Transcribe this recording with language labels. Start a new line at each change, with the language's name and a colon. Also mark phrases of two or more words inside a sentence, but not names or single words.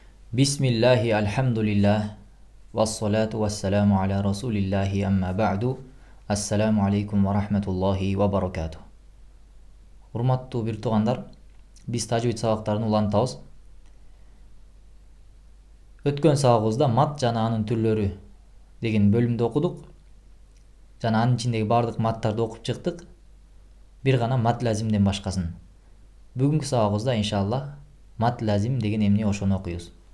Arabic: بسم الله، الحمد لله، والصلاة والسلام على رسول الله أما بعد. السلام عليكم ورحمة الله وبركاته.
Kyrgyz: Урматтуу бир туугандар, биз тажвид сабактарын улантабыз. Өткөн сабагыбызда мат жана анын түрлөрү деген бөлүмдү окудук. Жана анын ичиндеги бардык маттарды окуп чыктык. Бир гана мат лазимден башкасын. Бүгүнкү сабагыбызда иншаллах мат лазим деген эмне ошону окуйбуз.